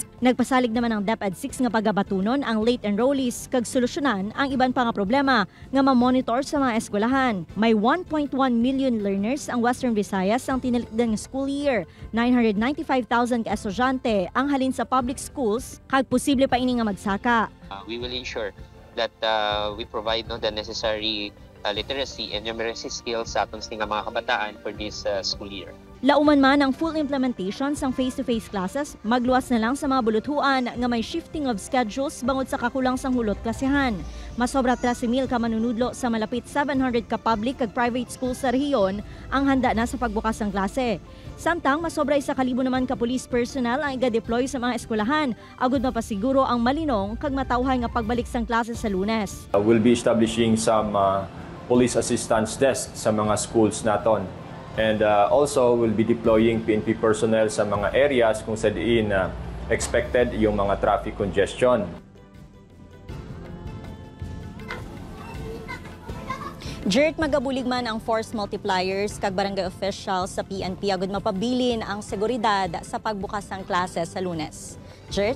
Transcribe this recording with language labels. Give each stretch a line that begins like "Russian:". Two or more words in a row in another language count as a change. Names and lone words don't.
Hiligaynon: Nagpasalig naman ang DepEd 6 nga pagabatunon ang
English: late enrollees
Hiligaynon: kag solusyonan ang iban pa nga problema nga ma-monitor sa mga eskwelahan. May 1.1 million learners ang Western Visayas ang tinalikdan nga
English: school year.
Hiligaynon: 995,000 ka estudyante ang halin sa
English: public schools
Hiligaynon: kag posible pa ini nga magsaka.
English: We will ensure that we provide the necessary literacy and numeracy skills
Hiligaynon: sa atong mga kabataan
English: for this school year.
Hiligaynon: Lauman man ang
English: full implementation
Hiligaynon: sang
English: face-to-face classes,
Hiligaynon: magluwas na lang sa mga buluthuan nga may
English: shifting of schedules
Hiligaynon: bangod sa kakulang sang hulot klasihan. Masobra 13,000 ka manunudlo sa malapit 700 ka public kag
English: private schools
Hiligaynon: sa rehiyon ang handa na sa pagbukas ng klase. Samtang masobra 1,000 naman ka
English: police personnel
Hiligaynon: ang iga-deploy sa mga eskwelahan agud mapasiguro ang malinong kag matawhay nga pagbalik sang klase sa Lunes.
English: We'll be establishing some police assistance desk
Hiligaynon: sa mga schools naton.
English: And also, we'll be deploying PNP personnel
Hiligaynon: sa mga areas kung sa diin expected yung mga
English: traffic congestion. Magabulig man ang force multipliers kag barangay officials sa PNP agud mapabilin ang seguridad sa pagbukas ng klase sa Lunes.